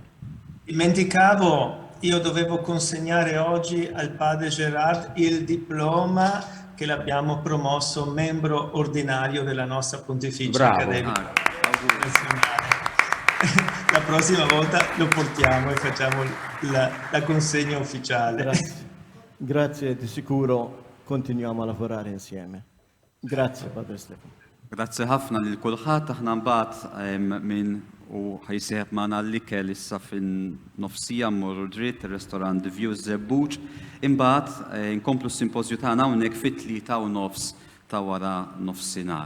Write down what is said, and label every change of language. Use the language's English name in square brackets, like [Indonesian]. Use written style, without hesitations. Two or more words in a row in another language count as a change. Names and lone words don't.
[Italian] Dimenticavo, io dovevo consegnare oggi al padre Gerard il diploma che l'abbiamo promosso membro ordinario della nostra Pontificia Accademia Nazionale. La prossima volta lo portiamo e facciamo la consegna ufficiale. Grazie. Grazie, di sicuro continuiamo a lavorare insieme. Grazie Padre Stefano. [Maltese] Grazzi ħafna lil kulħadd, aħna mbagħad minn u ħajsieħeb magħna l-ikel issa fin-nofsija mmorru dritt ir-restorant The View Żebbuġ, imbagħad inkomplu s-simpożju tagħna hawnhekk fit-3:30 ta' wara nofsinhar.